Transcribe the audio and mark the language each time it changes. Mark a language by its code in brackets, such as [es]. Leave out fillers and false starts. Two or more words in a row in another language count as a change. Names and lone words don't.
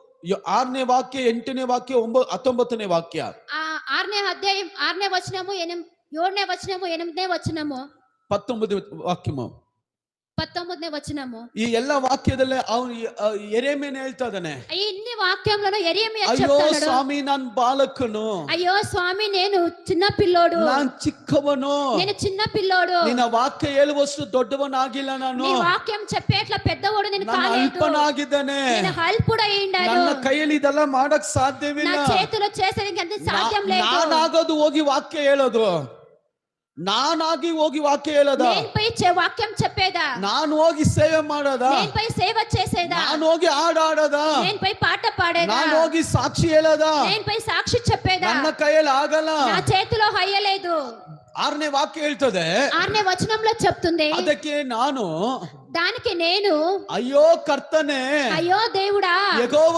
[kn] 6ನೇ ವಾಕ್ಯ 8ನೇ ವಾಕ್ಯ 19ನೇ ವಾಕ್ಯ. [te] 6ನೇ అధ్యాయం 6ನೇ వచనము 7ನೇ వచనము 8ನೇ వచనము 19 ವಾಕ್ಯము 19ನೇ వచనము. [kn] ಈ ಎಲ್ಲ ವಾಕ್ಯದಲ್ಲೇ ಅವನು ಯೆರೆಮೀಯನು ಹೇಳ್ತಾ ಇದ್ದಾನೆ, [te] ఇన్ని వాక్యంలో యెరెమీయా [kn] ಅಯ್ಯೋ [te] చెప్తాడు, [kn] ಸ್ವಾಮಿ ನಾನು ಬಾಲಕನು, [te] అయ్యో స్వామి నేను చిన్న పిల్లోడు, [kn] ನಾನು ಚಿಕ್ಕವನು, [te] నేను చిన్న పిల్లోడు, [kn] ನಿನ್ನ ವಾಕ್ಯ ಹೇಳುವಷ್ಟು ದೊಡ್ಡವನಾಗಿಲ್ಲ ನಾನು, [te] నీ వాక్యం చెప్పేట్లా పెద్దవాడు నేను [kn] ನಾನು [te] కాలేదు, [kn] ಅಲ್ಪನಾಗಿದ್ದೇನೆ, [te] నేను అల్పుడై ఉండాను, [kn] ನನ್ನ ಕೈಯಲ್ಲಿ ಇದೆಲ್ಲ ಮಾಡಕ್ [te] నా [kn] ಸಾಧ್ಯವಿಲ್ಲ, [te] చేతిలో చేసేందుకు అంత సాధ్యం లేదు, [kn] ನಾನಾಗೋದು ಹೋಗಿ ವಾಕ್ಯ ಹೇಳೋದು, ನಾನಾಗಿ ಹೋಗಿ ವಾಕ್ಯ ಹೇಳೋದ, [te] నేను పోయి వాక్యం చెప్పేదా, [kn] ನಾನು ಹೋಗಿ ಸೇವೆ ಮಾಡೋದ, [te] నేను పోయి సేవ చేసేదా, [kn] ನಾನು ಹೋಗಿ ಹಾಡಾಡೋದ, [te] నేను పోయి పాట పాడేదా, [kn] ನಾನು ಹೋಗಿ ಸಾಕ್ಷಿ ಹೇಳೋದ, [te] నేను పోయి సాక్షి చెప్పేదా, [kn] ನನ್ನ ಕೈಯಲ್ಲಿ ಆಗಲ್ಲ. [te] నా చేతిలో హయ్యలేదు. [kn] 6ನೇ ವಾಕ್ಯ ಹೇಳ್ತದೆ, [te] 6ನೇ వచనంలో చెప్తుంది, [kn] ಅದಕ್ಕೆ ನಾನು [te] దానికి నేను [kn] ಅಯ್ಯೋ ಕರ್ತನೆ, [te] అయ్యో దేవుడా, [kn] ಯೆಹೋವ